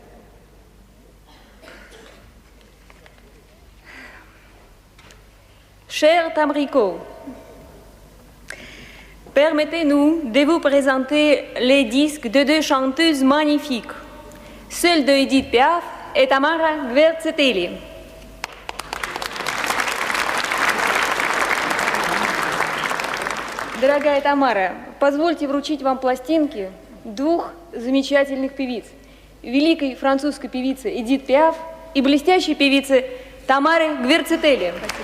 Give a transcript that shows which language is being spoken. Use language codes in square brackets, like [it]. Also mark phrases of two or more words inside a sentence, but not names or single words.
[fr] Chers Tamrico, permettez-nous de vous présenter les disques de deux chanteuses magnifiques, celle de Édith Piaf et Tamara Gvertseteli. [ru] Дорогая Тамара, позвольте вручить вам пластинки двух замечательных певиц. Великой французской певицы Эдит Пиаф и блестящей певицы Тамары Гвертseteli.